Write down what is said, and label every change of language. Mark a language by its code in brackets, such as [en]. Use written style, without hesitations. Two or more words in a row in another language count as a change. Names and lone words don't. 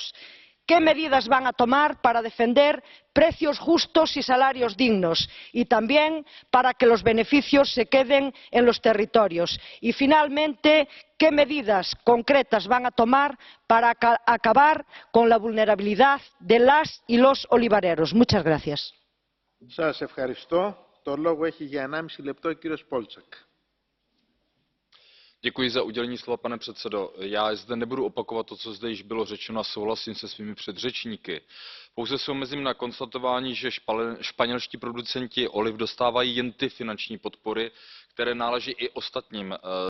[es] ¿Qué medidas van a tomar para defender precios justos y salarios dignos? Y también para que los beneficios se queden en los territorios. Y finalmente, ¿qué medidas concretas van a tomar para acabar con la vulnerabilidad de las y los olivareros? Muchas gracias. [el] Σας ευχαριστώ. Το λόγο έχει για 1,5 λεπτό ο κύριος Πόλτσακ. [cs] Děkuji za udělení slova, pane předsedo. Já zde nebudu opakovat to, co zde již bylo řečeno, a souhlasím se svými předřečníky. Pouze se omezím na konstatování, že španělští producenti oliv dostávají jen ty finanční podpory, které náleží i ostatním